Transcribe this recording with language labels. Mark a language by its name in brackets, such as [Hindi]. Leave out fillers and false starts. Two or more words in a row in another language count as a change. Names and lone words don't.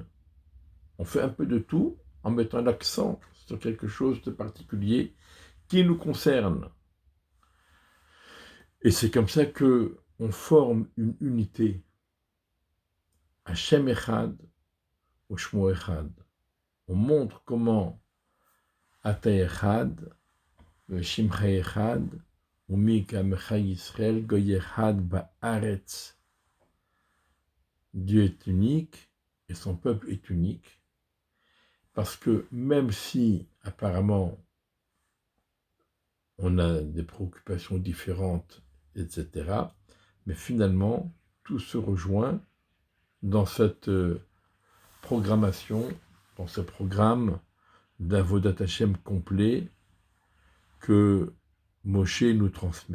[French] On fait un peu de tout en mettant l'accent sur quelque chose de particulier qui nous concerne. Et c'est comme ça que on forme une unité. [Hebrew] השם אחד ושמו אחד. [French] On montre comment [Hebrew] אתה אחד, שמך אחד, ומי כעמך ישראל, גוי אחד בארץ. [French] Dieu est unique et son peuple est unique. Parce que même si apparemment on a des préoccupations différentes, etc., mais finalement tout se rejoint dans cette programmation, dans ce programme d' [Hebrew] עבודת השם [French] complet que Moshe nous transmet.